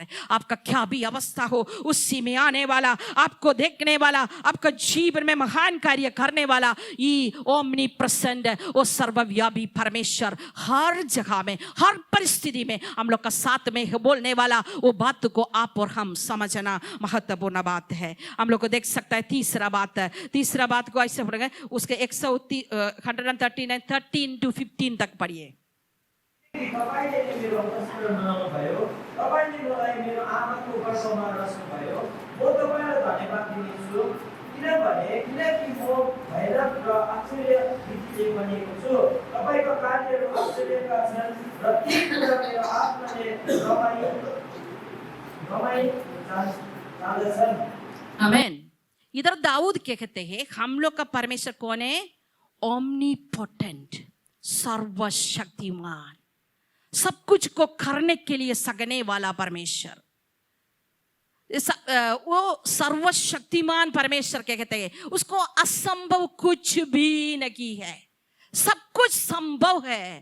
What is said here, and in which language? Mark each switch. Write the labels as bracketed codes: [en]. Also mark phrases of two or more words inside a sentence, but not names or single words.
[hi] आपका क्या भी अवस्था हो, उसी में आने वाला, आपको देखने वाला, आपका जीवन में महान कार्य करने वाला ये [en] omni present, [hi] वो सर्वव्यापी परमेश्वर हर जगह में, हर परिस्थिति में हम लोग का साथ में बोलने वाला, वो बात को आप और हम समझना महत्वपूर्ण बात है। हम लोग को देख सकता है तीसरा बात को ऐसे पढ़ेंगे, उसके 139 13 to 15 तक पढ़िए। [ne] तपाईले मेरो उपस्थिति बनाउनु भयो, तपाईले मलाई मेरो आमाको गर्भमा राख्नुभयो, म तपाईलाई धन्यवाद दिन्छु, किनकि म भैरव र आश्चर्य रीतिले बनिएको छु। तपाईको कार्यहरू आश्चर्यका छन् र ती कुरा मेरो आत्माले रमाई जान्दछन्। आमेन। [hi] इधर दाऊद क्या कहते हैं, हम लोग का परमेश्वर कौन है, ओमनीपोटेंट, सर्वशक्तिमान, सब कुछ को करने के लिए सकने वाला परमेश्वर। वो सर्वशक्तिमान परमेश्वर क्या कहते हैं, उसको असंभव कुछ भी नहीं है, सब कुछ संभव है।